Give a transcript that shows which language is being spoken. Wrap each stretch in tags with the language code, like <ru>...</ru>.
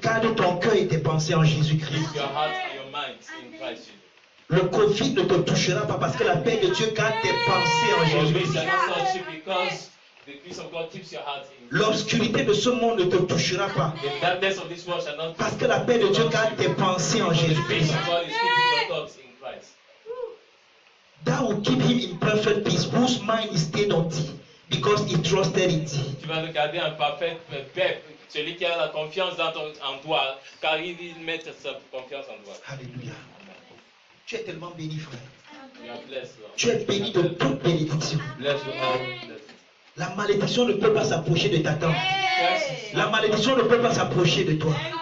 <fr>Garde ton cœur et tes pensées en Jésus-Christ.</fr> <en>Keep your heart and your mind in Christ Jesus.</en> <fr>Le Covid ne te touchera pas parce que la paix de Dieu garde tes pensées en</fr> <en>Your peace shall not touch you because the peace of God keeps your heart in</en> <fr>L'obscurité de ce monde ne te touchera pas</fr> <en>The darkness of this world shall not</en> <fr>parce que la paix de Dieu garde tes pensées en</fr> <en>The peace</en> <fr>Jésus-Christ.</fr> <en>of God is keeping your thoughts in Christ. That will keep him in perfect peace, whose mind is stayed on thee, because he trusted in thee.</en> <fr>Tu vas le garder en parfaite paix, celui qui a la confiance en toi, car il met sa confiance en toi. Alléluia. Tu es tellement béni, frère.</fr> <en>You are blessed, Lord.</en> <fr>Tu es béni de toute bénédiction.</fr> <en>Bless you all. Bless</en> <fr>La malédiction ne peut pas s'approcher de ta tente. La malédiction ne peut pas s'approcher de toi.</fr>